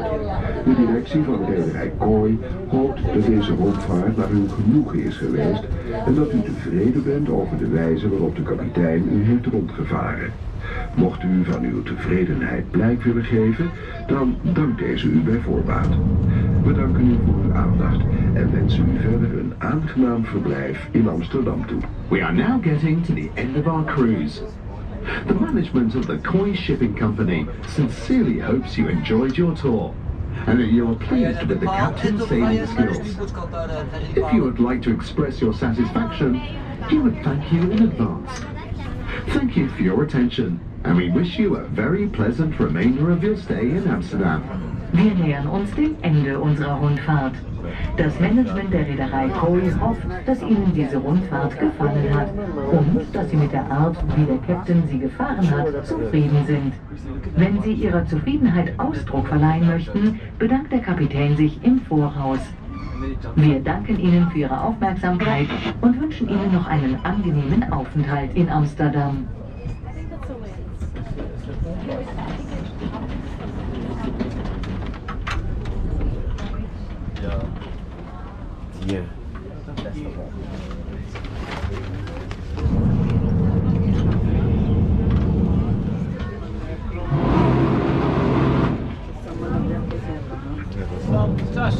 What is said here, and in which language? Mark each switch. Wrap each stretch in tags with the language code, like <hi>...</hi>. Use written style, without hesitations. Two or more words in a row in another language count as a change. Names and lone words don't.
<nl>De directie van de rederij Kooi hoopt dat deze rondvaart naar uw genoegen is geweest en dat u tevreden bent over de wijze waarop de kapitein u heeft rondgevaren. Mocht u van uw tevredenheid blijk willen geven, dan dankt deze u bij voorbaat. We danken u voor uw aandacht en wensen u verder een aangenaam verblijf in Amsterdam toe.</nl> <en>We are now getting to the end of our cruise. The management of the Koi Shipping Company sincerely hopes you enjoyed your tour and that you are pleased with the captain's sailing skills. If you would like to express your satisfaction, he would thank you in advance. Thank you for your attention, and we wish you a very pleasant remainder of your stay in Amsterdam.</en> <de>Wir nähern uns dem Ende unserer Rundfahrt. Das Management der Reederei Koi hofft, dass Ihnen diese Rundfahrt gefallen hat und dass Sie mit der Art, wie der Captain sie gefahren hat, zufrieden sind. Wenn Sie Ihrer Zufriedenheit Ausdruck verleihen möchten, bedankt der Kapitän sich im Voraus. Wir danken Ihnen für Ihre Aufmerksamkeit und wünschen Ihnen noch einen angenehmen Aufenthalt in Amsterdam.</de> <en>Yeah.</en> <de>Fantastisch.</de>